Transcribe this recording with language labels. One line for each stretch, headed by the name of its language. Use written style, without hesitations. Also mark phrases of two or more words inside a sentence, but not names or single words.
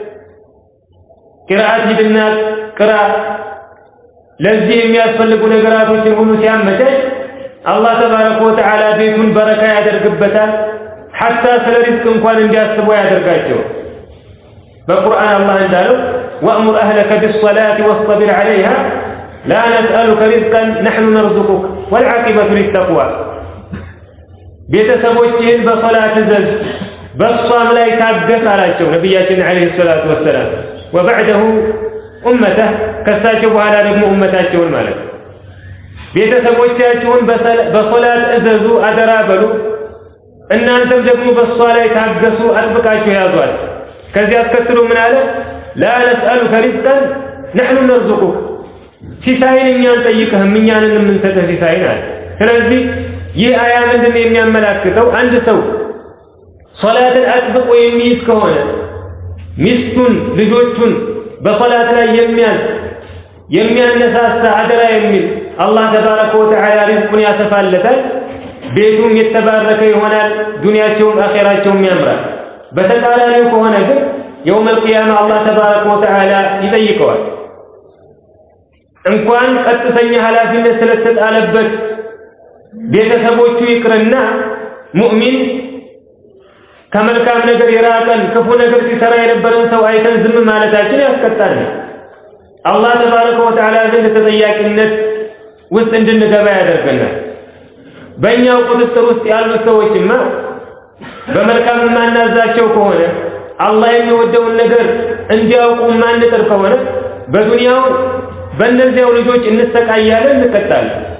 Amharic: ቂራአት ሂድና ቅራ ለዚህ የሚያስፈልጉ ነገራቶችን ሁሉ ሲያመቻች አላህ
Arabic: تبارك وتعالى
Amharic: ቤቱን በረካ ያደርግበታል حتى ስለ ሪዝቅ እንኳን እንዲያስቡ ያደርጋቸው በቁርአን አላህ እንዳለው
Arabic: وأمر أهلك بالصلاة واصطبر عليها لا نسألك رزقا نحن نرزقك والعاقبة للتقوى
Amharic: ቤተሰቦችህን በሶላት ዘዝ በሷም ላይ ታገስ አላቸው ነብያችን
Arabic: عليه الصلاة والسلام وبعده امته
Amharic: ከሳቸው በኋላ ደግሞ ኡመታቸውን ማለት ቤተሰቦቻችሁን በሶላት እዘዙ አደራ በሉ እናንተም ደግሞ በሷ ላይ ታገሱ አጥብቃችሁ ያዟል ከዚያ አስከትሎ ምን አለ
Arabic: لا نسألك رزقا نحن نرزقك
Amharic: ሲሳይን እኛን ጠይቀህም እኛንን የምንሰጥህ ሲሳይን አለ ስለዚህ ይህ አያ ምንድን ነው የሚያመላክተው አንድ ሰው ሶላትን አጥብቆ የሚይዝ ከሆነ ሚስቱን ልጆቹን በሶላት ላይ የሚያነሳሳ አደራ የሚል አላህ
Arabic: تبارك وتعالى
Amharic: ሪዝቁን ያሰፋለታል ቤቱም የተባረከ ይሆናል ዱንያቸውም አኺራቸውም ያምራል በተቃራኒው ከሆነ ግን
Arabic: يوم القيامة الله تبارك وتعالى
Amharic: يጠይቀዋል እንኳን ቀጥተኛ ኃላፊነት ስለተጣለበት ቤተሰቦቹ ይቅርና ሙእሚን ከመልካም ነገር የራቀን ክፉ ነገር ሲሰራ የነበረን ሰው አይተን ዝም ማለታችን ያስቀጣል አላህ
Arabic: تبارك وتعالى
Amharic: ዘንድ ተጠያቂነት ውስጥ እንድንገባ ያደርገናል በእኛው ቁጥጥር ውስጥ ያሉ ሰዎችማ በመልካም ማናዛቸው ከሆነ አላህ የሚወደውን ነገር እንዲያውቁ ማንጥር ከሆነ በዱንያው በእነዚያው ልጆች እንሰቃያለን እንቀጣለን